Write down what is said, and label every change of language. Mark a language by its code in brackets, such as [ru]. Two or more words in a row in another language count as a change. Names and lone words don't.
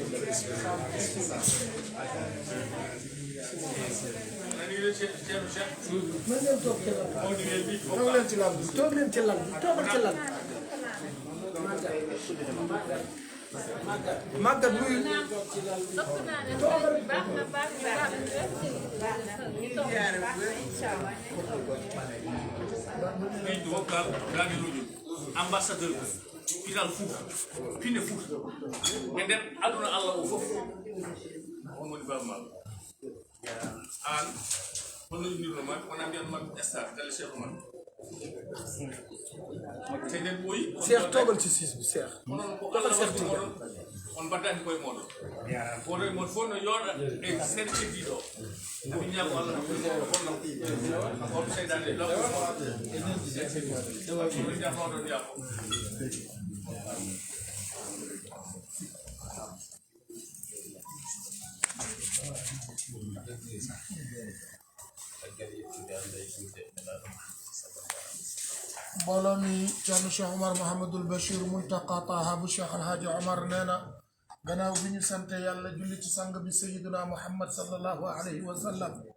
[wo] mën ngeen toog ci lal bi toog leen ci lal bi toogal ci lal bi màggat muy [ff] ɓeydu wokkal raade lujum ambassadeur pinal Fouta pine Fouta e nder aduna Allah o fof on woni baba maɗo an holno innirnoma wona mbiyanma star galle Cheikh Oumar te nden ɓooyi [wo] Cheikh toogal ci siis bi Cheikh [ff] onon ko Allah waddi oɗon on battaki koye moɗon koto e mon fof no yooɗa e sen keddiɗo ami ñago allah honno on seydani laɓoɗo jafoɗon yaafo [wo] mbooloo mi Thierno Cheikh Omar Mouhamadul Bachir Muntaqa Taha bu Cheikh Alhaji Omar nee na gannaaw bi ñu sante yàlla julli ci sang bi Sayyiduna Muhammad [ar] صلى الله عليه وسلم